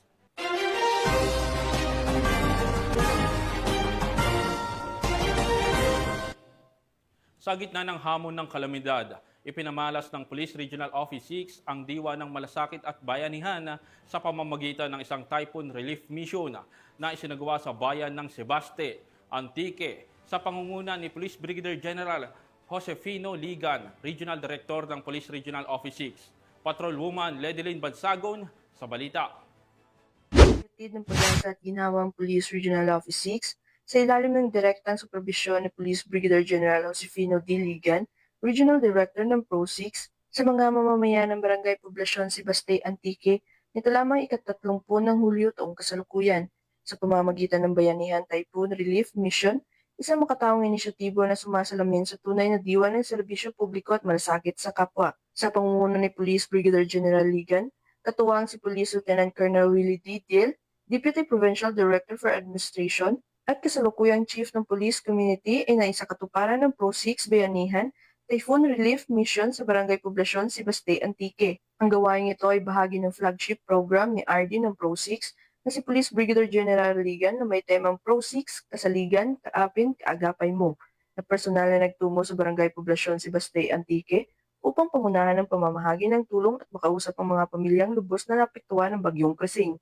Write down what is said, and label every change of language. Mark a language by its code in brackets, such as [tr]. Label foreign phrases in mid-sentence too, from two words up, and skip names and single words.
[tl] Sa gitna ng hamon ng kalamidad, ipinamalas ng Police Regional Office 6 ang diwa ng malasakit at bayanihan sa pamamagitan ng isang [en] typhoon relief mission [tl] na isinagawa sa bayan ng Sebaste, Antique, sa pangunguna ni Police Brigadier General Josefino Ligan, [en] Regional Director [tl] ng Police Regional Office 6. Patrolwoman Ledeline Bansagon sa balita. Hatid ng pag-asa at ginawang Police Regional Office 6 sa ilalim ng direktang superbisyon ni Police Brigadier General Josefino D. Ligan, [en] Regional Director [tl] ng Pro 6, sa mga mamamayan ng Barangay Poblasyon Sibastay Antique nito lamang ika-30 ng Hulyo taong kasalukuyan sa pamamagitan ng Bayanihan Typhoon Relief Mission, isang makataong inisyatibo na sumasalamin sa tunay na diwa ng serbisyo publiko at malasakit sa kapwa. Sa pangunguna ni Police Brigadier General Ligan, katuwang si Police Lieutenant Colonel Willie D. [en] Diel, Deputy Provincial Director for Administration, [tl] at kasalukuyang Chief ng Police Community ay naisakatuparan ng Pro 6 Bayanihan Typhoon Relief Mission sa Barangay Poblasyon Sibastay Antique. Ang gawain ito ay bahagi ng [en] flagship program [tl] ni RD ng Pro 6 na si Police Brigadier General Ligan na may temang Pro 6, Kasaligan, Kaapin, Kaagapay Mo, na personal na nagtungo sa Barangay Poblasyon Sibastay Antique upang pangunahan ang pamamahagi ng tulong at makausap ang mga pamilyang lubos na naapektuhan ng bagyong Krising.